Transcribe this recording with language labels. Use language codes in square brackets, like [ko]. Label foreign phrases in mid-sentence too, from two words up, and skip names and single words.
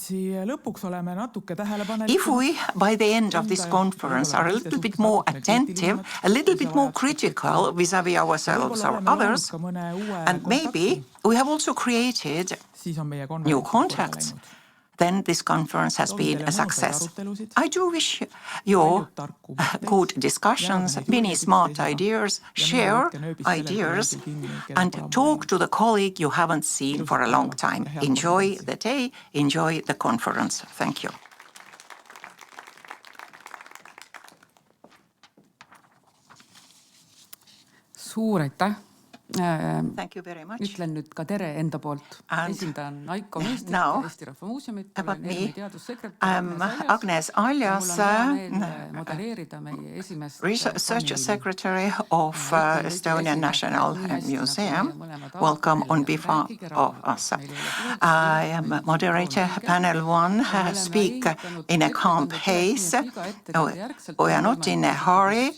[en] If we, by the end of this conference, are a little bit more attentive, a little bit more critical vis-à-vis ourselves or others, and maybe we have also created new contacts, then this conference has been a success. I do wish you good discussions, many smart ideas, share ideas, and talk to the colleague you haven't seen for a long time. Enjoy the day, enjoy the conference. Thank you. [et] Suur aitäh! [en] Thank you very much. [et] Ütlen nüüd ka tere enda poolt. Esindan ICOM Eestit, Eesti Rahva Muuseumit. [en] About me, [et] teadussekretär [en] I'm Agnes, Aljas, [et] modereerida meie esimeest [en] Research Secretary of Estonian National Museum. Welcome on behalf of us. I am moderator, Paneel 1, speak in a calm pace. We are not in a hurry.